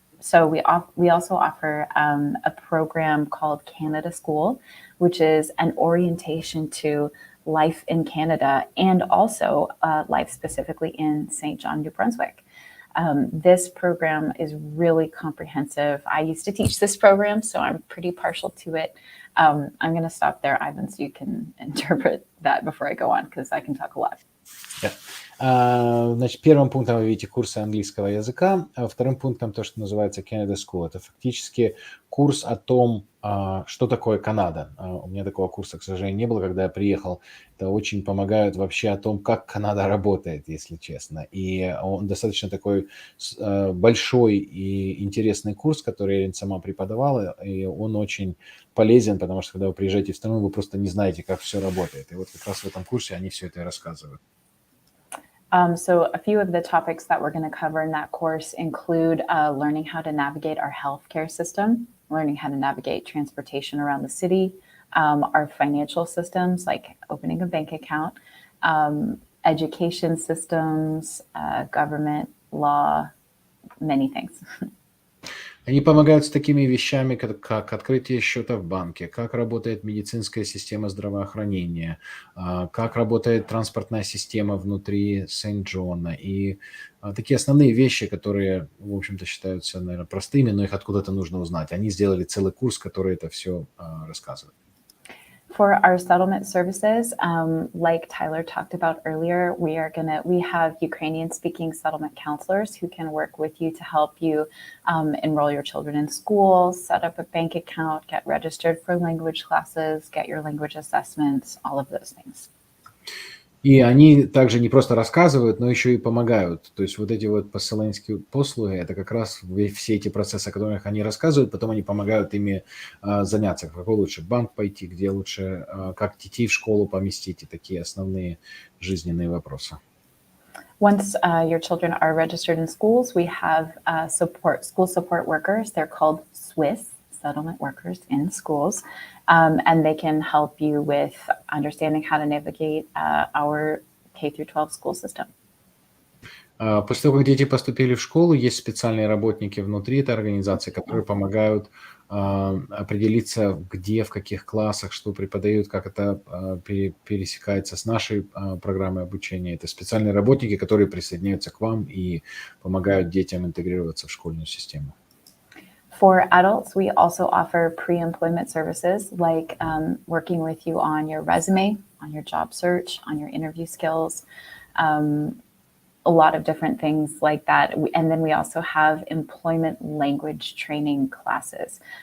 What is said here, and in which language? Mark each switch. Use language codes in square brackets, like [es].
[en] So we also offer a program called Canada School, which is an orientation to life in Canada and also life specifically in St. John, New Brunswick. This program is really comprehensive. I used to teach this program, so I'm pretty partial to it. I'm going to stop there, Ivan, so you can interpret that before I go on, because I can talk a lot. [ru] Да. Значит, первым пунктом вы видите курсы английского языка, а вторым пунктом то, что называется Canada School. Это фактически курс о том, что такое Канада. У меня такого курса, к сожалению, не было, когда я приехал. Это очень помогает вообще о том, как Канада работает, если честно. И он достаточно такой большой и интересный курс, который Эрин сама преподавала, и он очень полезен, потому что когда вы приезжаете в страну, вы просто не знаете, как все работает. И вот как раз в этом курсе они все это и рассказывают. [en] So a few of the topics that we're going to cover in that course include learning how to navigate our healthcare system, learning how to navigate transportation around the city, our financial systems like opening a bank account, education systems, government, law, many things. [ru] Они помогают с такими вещами, как открытие счета в банке, как работает медицинская система здравоохранения, как работает транспортная система внутри Сент-Джона. И такие основные вещи, которые, в общем-то, считаются, наверное, простыми, но их откуда-то нужно узнать. Они сделали целый курс, который это все рассказывает. [en] For our settlement services, like Tyler talked about earlier, we have Ukrainian-speaking settlement counselors who can work with you to help you enroll your children in school, set up a bank account, get registered for language classes, get your language assessments, all of those things. [ru] И они также не просто рассказывают, но еще и помогают. То есть вот эти вот поселенские послуги, это как раз все эти процессы, о которых они рассказывают, потом они помогают ими заняться. В какой лучше банк пойти, где лучше, как детей в школу поместить, и такие основные жизненные вопросы. [en] Once your children are registered in schools, we have school support workers. They're called SWIS, settlement workers in schools. And they can help you with understanding how to navigate our K-12 school system. [ru] После того, как дети поступили в школу, есть специальные работники внутри этой организации, которые помогают определиться, где, в каких классах, что преподают, как это пересекается с нашей программой обучения. Это специальные работники, которые присоединяются к вам и помогают детям интегрироваться в школьную систему. [en] For adults, we also offer pre-employment services like working with you on your resume, on your job search, on your interview skills, a lot of different things like that. And then we also have employment language training classes.